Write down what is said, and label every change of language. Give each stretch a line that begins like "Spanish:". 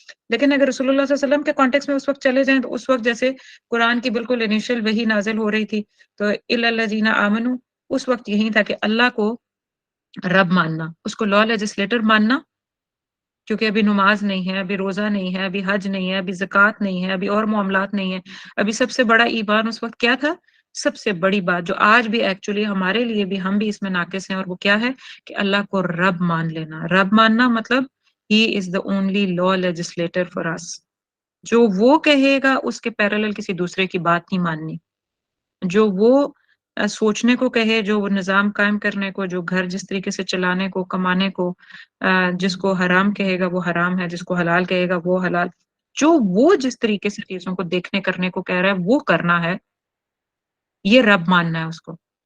Urdu: لیکن اگر رسول اللہ صلی اللہ علیہ وسلم کے کانٹیکس میں اس وقت چلے جائیں تو اس وقت جیسے قرآن کی بالکل انیشل وہی نازل ہو رہی تھی تو
Arabic: الا الذین آمنوا،
Urdu: اس وقت یہی تھا کہ اللہ کو رب ماننا، اس کو لا لیجسلیٹر ماننا، کیونکہ ابھی نماز نہیں ہے، ابھی روزہ نہیں ہے، ابھی حج نہیں ہے، ابھی زکوٰۃ نہیں ہے، ابھی اور معاملات نہیں ہیں. ابھی سب سے بڑا ایمان اس وقت کیا تھا؟ سب سے بڑی بات جو آج بھی ایکچولی ہمارے لیے بھی، ہم بھی اس میں ناقص ہیں، اور وہ کیا ہے کہ اللہ کو رب مان لینا. رب ماننا مطلب
English: He is the only law legislator for us.
Urdu: جو وہ کہے گا اس کے پیرالل کسی دوسرے کی بات نہیں ماننی. جو وہ سوچنے کو کہے، جو وہ نظام قائم کرنے کو، جو گھر جس طریقے سے چلانے کو، کمانے کو، جس کو حرام کہے گا وہ حرام ہے، جس کو حلال کہے گا وہ حلال، جو وہ جس طریقے سے چیزوں کو دیکھنے کرنے کو کہہ رہا ہے وہ کرنا ہے، یہ رب ماننا ہے اس کو.